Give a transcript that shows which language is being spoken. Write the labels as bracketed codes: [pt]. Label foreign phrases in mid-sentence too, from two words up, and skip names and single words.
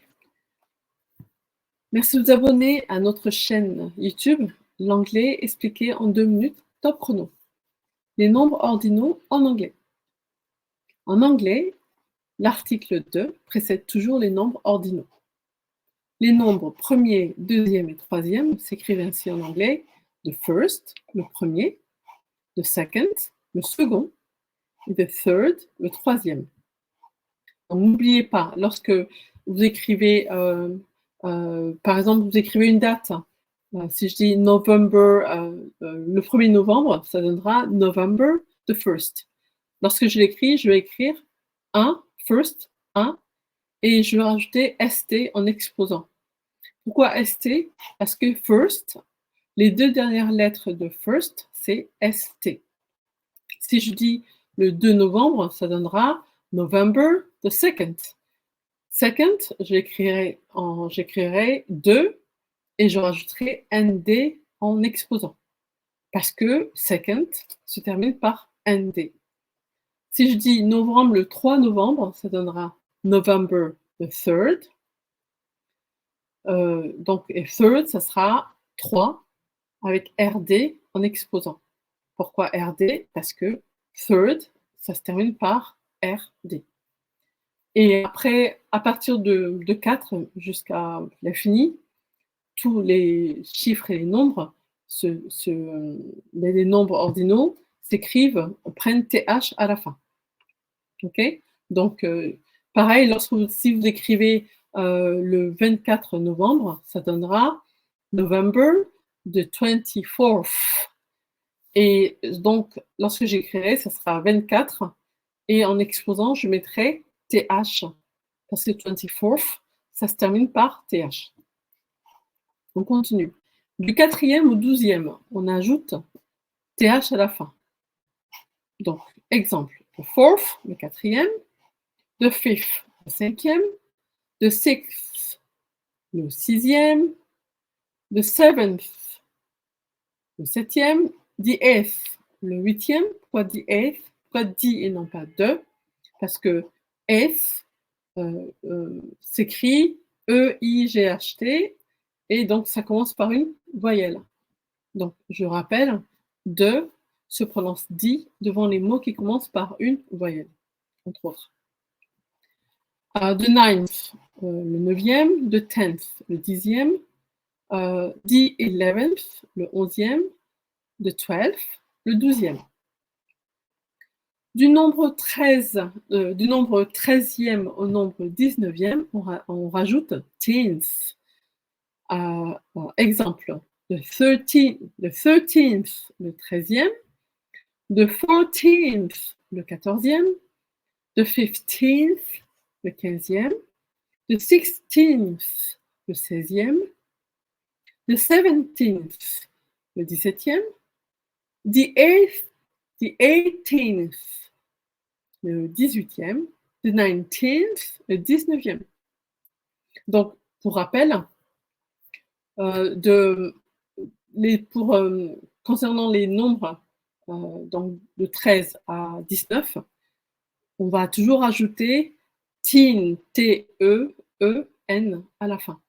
[fr] Merci de vous abonner à notre chaîne YouTube, l'anglais expliqué en 2 minutes, top chrono. Les nombres ordinaux en anglais. En anglais, l'article 2 précède toujours les nombres ordinaux. Les nombres premier, deuxième et troisième s'écrivent ainsi en anglais: [en] the first, [fr] le premier, [en] the second, [fr] le second, [en] et the third, [fr] le troisième. Donc n'oubliez pas, lorsque vous écrivez, par exemple, vous écrivez une date, si je dis November, le 1er novembre, ça donnera [en] November the first. [fr] Lorsque je l'écris, je vais écrire 1, first, 1, et je vais rajouter ST en exposant. Pourquoi ST? Parce que first, les 2 dernières lettres de first, c'est ST. Si je dis le 2 novembre, ça donnera [en] November the second. [fr] Second, j'écrirai 2 et je rajouterai ND en exposant. Parce que second se termine par ND. Si je dis novembre, le 3 novembre, ça donnera [en] November the third. [fr] Donc, et third, ça sera 3 avec RD en exposant. Pourquoi RD? Parce que third, ça se termine par RD. Et après, à partir de 4 jusqu'à l'infini, tous les chiffres et les nombres, les nombres ordinaux s'écrivent, prennent TH à la fin. Ok? Donc, pareil, si vous écrivez le 24 novembre, ça donnera [en] November the 24th. [fr] Et donc, lorsque j'écrirai, ça sera 24, et en exposant, je mettrai TH, parce que 24th, ça se termine par TH. On continue. Du 4e au 12e, on ajoute TH à la fin. Donc, exemple, [en] the 4th, [fr] le 4e, [en] the 5th, [fr] le 5e, [en] the 6th, [fr] le 6e, [en] the 7th, [fr] le 7e, [en] the 8th, [fr] le 8e. Pourquoi [en] the 8th? [fr] Pourquoi dit et non pas de? Parce que 8th s'écrit E-I-G-H-T, et donc ça commence par une voyelle. Donc, je rappelle, de se prononce dit devant les mots qui commencent par une voyelle, entre autres. [en] The 9th, [fr] le 9e, [en] the 10th, [fr] le 10e, [en] the 11th, [fr] le 11e, [en] the 12th, [fr] le 12e. Du nombre 13e au nombre 19e, on rajoute teens. Exemple, [en] the 13th, [fr] le 13e, [en] the 14th, [fr] le 14e, [en] the 15th, [fr] le 15e, [en] the 16th, [fr] le 16e, [en] the 17th, [fr] le 17e, [en] the 18th, [fr] le 18e, [en] the 19th, [fr] le 19e. Donc, pour rappel, concernant les nombres donc de 13 à 19, on va toujours ajouter teen, T-E-E-N à la fin.